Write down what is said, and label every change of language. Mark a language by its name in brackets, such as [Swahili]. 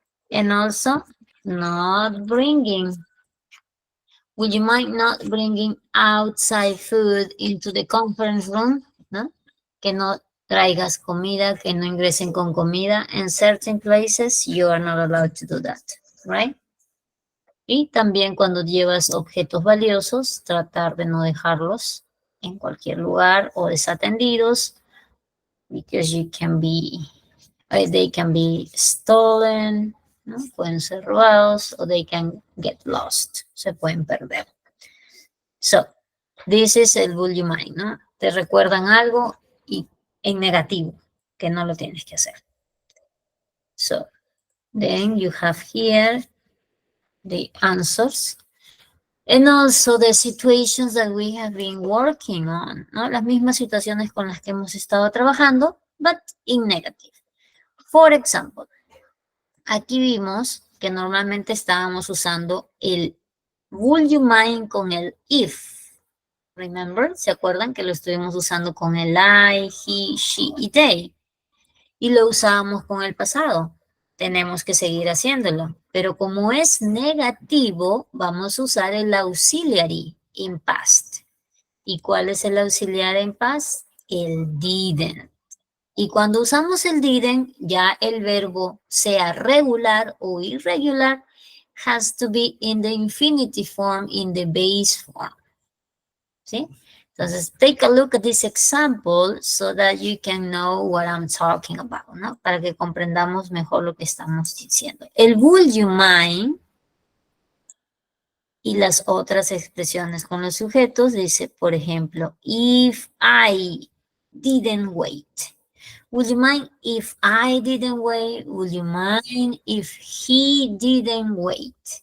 [English] And also not bringing. Would you mind not bringing outside food into the conference room? ¿No? [Spanish] Que no traigas comida, que no ingresen con comida. [English] In certain places, you are not allowed to do that, right? [Spanish] Y también cuando llevas objetos valiosos, tratar de no dejarlos en cualquier lugar o desatendidos, [English] because you can be, they can be stolen, [Spanish] ¿no? Pueden ser robados o [English] they can get lost, [Spanish] se pueden perder. [English] So, this is [Spanish] el would you mind, ¿no? Te recuerdan algo y en negativo, que no lo tienes que hacer. [English] So, then you have here the answers. And also the situations that we have been working on, ¿no? [Spanish] Las mismas situaciones con las que hemos estado trabajando, [English] but in negative. [Spanish] For example, aquí vimos que normalmente estábamos usando el would you mind con el if. Remember, ¿se acuerdan que lo estuvimos usando con el I, he, she y they? y lo usamos con el pasado. Tenemos que seguir haciéndolo. Pero como es negativo, vamos a usar el [English] auxiliary in past. [Spanish] ¿Y cuál es el auxiliar en past? El didn't. Y cuando usamos el didn't, ya el verbo, sea regular o irregular, [English] has to be in the infinitive form, in the base form. [Spanish] ¿Sí? Entonces, take a look at this example so that you can know what I'm talking about, ¿no? Para que comprendamos mejor lo que estamos diciendo. El would you mind y las otras expresiones con los sujetos dice, por ejemplo, [English] if I didn't wait. Would you mind if I didn't wait? Would you mind if he didn't wait?